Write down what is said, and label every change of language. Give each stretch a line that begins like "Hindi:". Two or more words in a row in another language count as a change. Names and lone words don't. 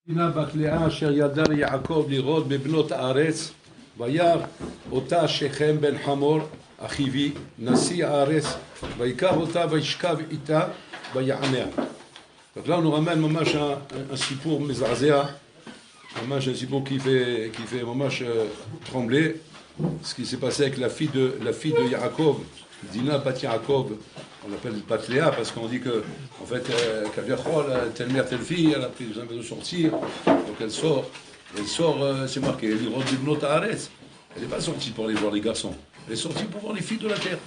Hebrew: דינה בת לאה אשר ידע יעקב לראות בבנות הארץ וירא אותה שכם בן חמור אחיו נשיא הארץ ויקח אותה וישכב איתה ויעניה.
French: Donc là on nous ramène ממש un
Hebrew: סיפור מזעזע,
French: ממש un סיפור qui fait ממש trembler, ce qui s'est passé avec la fille de Yaakov, Dina bat Yaakov. On l'appelle Bat Léa parce qu'on dit que, en fait, Kaviachol, telle mère, telle fille, elle a pris besoin de sortir, donc elle sort, c'est marqué, elle n'est pas sortie pour aller voir les garçons, elle est sortie pour voir les filles de la terre.